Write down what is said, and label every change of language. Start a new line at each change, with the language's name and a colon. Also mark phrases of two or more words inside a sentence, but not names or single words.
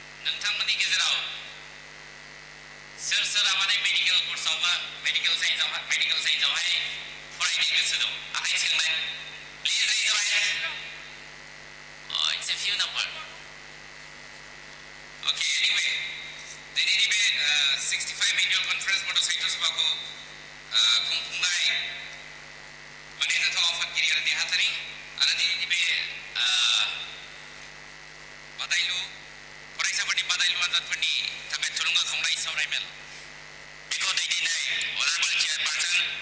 Bodo: नोंथांमोननि गेजेराव सोर सोरा माने मेडिकेल कर्सआव बा मेडिकेल साइन्सआवहाय फरायनो गोसो दं आखाइ सोंनाय
English: please raise your hand it's a few number okay anyway
Bodo: दिनैनि बे 65
English: annual conference
Bodo: बड' साहित्य सभाखौ खुंफुंनाय माने जाथाव आफादगिरि आरो नेहाथारि आरो दिनैनि बे बादायलु फरायसाफोरनि बादायलु आनजादफोरनि थाखाय थुलुंगाखांनाय सावरायमेल बेखौ दैदेननाय
English: honorable chairperson